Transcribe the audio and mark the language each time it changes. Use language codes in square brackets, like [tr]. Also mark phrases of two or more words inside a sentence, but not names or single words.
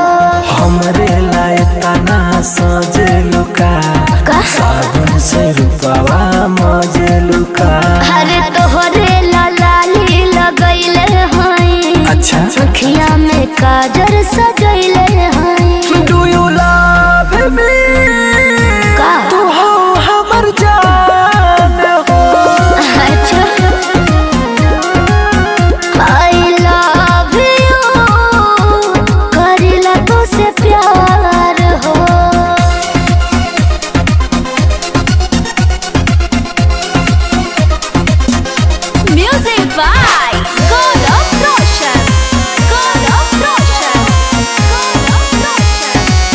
[bho] हमरे लायका ना सजे लुका साबुन से रूपवा मजे लुका। अरे तोहरे लाली लगैले हैं, अच्छा अखियां में काजर सजैले हैं। [en] Do you love me? [bho] तू हो हमर जान हो। अच्छा [en] I love you [bho] करीला तो से प्यार हो। [en] Music by Gaurav Roshan, Gaurav Roshan, Gaurav Roshan।